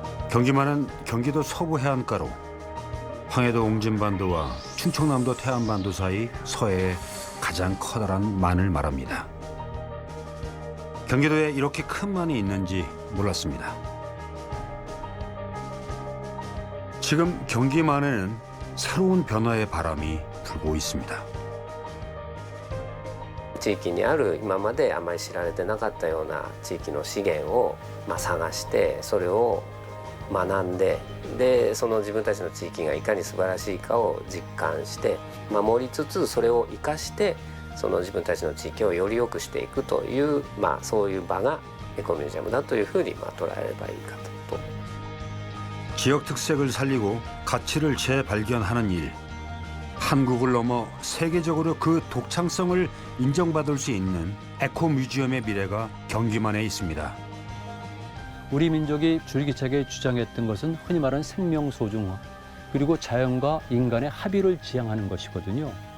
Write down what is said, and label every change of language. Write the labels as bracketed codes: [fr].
[ko] 경기만은 경기도 서부 해안가로 황해도 옹진반도와 충청남도 태안반도 사이 서해의 가장 커다란 만을 말합니다. 경기도에 이렇게 큰 만이 있는지 몰랐습니다. 지금 경기만에는 새로운 변화의 바람이 불고 있습니다. [ja] 地域にある今まであまり知られてなかったような地域の資源を探してそれを学んでその自分たちの地域がいかに素晴らしいかを実感して守りつつそれを生かしてその自分たちの地域をより良くしていくという、そういう場がエコミュージアムだというふうに捉えればいいかと。 [ko] 지역 특색을 살리고 가치를 재발견하는 일. 한국을 넘어 세계적으로 그 독창성을 인정받을 수 있는 에코 뮤지엄의 미래가 경기만에 있습니다. 우리 민족이 줄기차게 주장했던 것은 흔히 말하는 생명 소중화 그리고 자연과 인간의 합의를 지향하는 것이거든요.